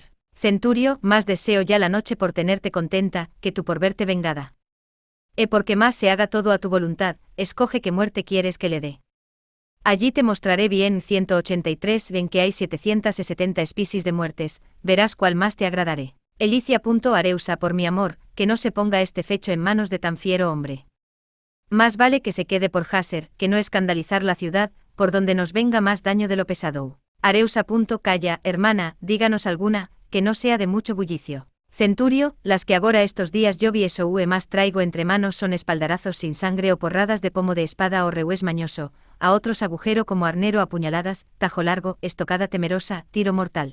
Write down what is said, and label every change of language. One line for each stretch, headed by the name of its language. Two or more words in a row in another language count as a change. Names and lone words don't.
Spanish: Centurio, más deseo ya la noche por tenerte contenta, que tú por verte vengada. Porque más se haga todo a tu voluntad, escoge qué muerte quieres que le dé. Allí te mostraré bien 183 en que hay 770 especies de muertes, verás cuál más te agradaré. Elicia. Areus. Por mi amor, que no se ponga este fecho en manos de tan fiero hombre. Más vale que se quede por Haser, que no escandalizar la ciudad, por donde nos venga más daño de lo pesado. Areus. Calla, hermana, díganos alguna, que no sea de mucho bullicio. Centurio, las que agora estos días yo vieso más traigo entre manos son espaldarazos sin sangre o porradas de pomo de espada o revés mañoso, a otros agujero como arnero apuñaladas, tajo largo, estocada temerosa, tiro mortal.